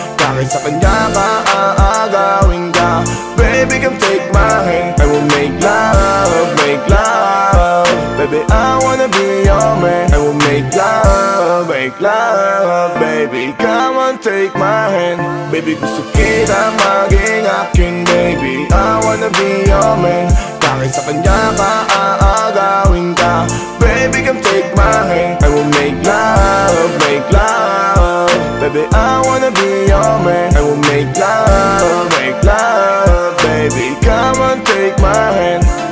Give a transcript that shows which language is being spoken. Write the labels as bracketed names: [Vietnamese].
[Filipino] Kahit sa kanya ka, aagawin ka. [English] Baby, come take my hand. I will make love, make love. Baby, I wanna be your man. I will make love, make love. Baby, come on, take my hand. [Filipino] Baby, gusto kita maging akin, baby. [English] I wanna be your man. [Filipino] Kahit sa kanya ka, aagawin ka. [English] Baby, come take my hand. I will make love, make love. Baby, I wanna be your man. I will make love, make love. Baby, come on, take my hand.